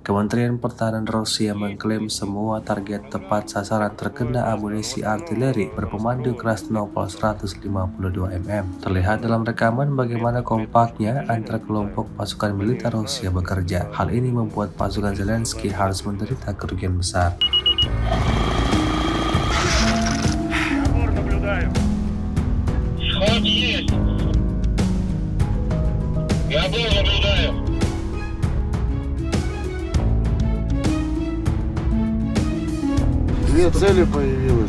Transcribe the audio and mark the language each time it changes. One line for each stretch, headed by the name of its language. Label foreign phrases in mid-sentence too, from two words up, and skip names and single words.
Indonesian: Kementerian Pertahanan Rusia mengklaim semua target tepat sasaran terkena amunisi artileri berpemandu Krasnopol 152 mm. Terlihat dalam rekaman bagaimana kompaknya antara kelompok pasukan militer Rusia bekerja. Hal ini membuat pasukan Zelensky harus menderita kerugian besar.
Russian: Сход есть. Я был, наблюдаю. Две цели появилось.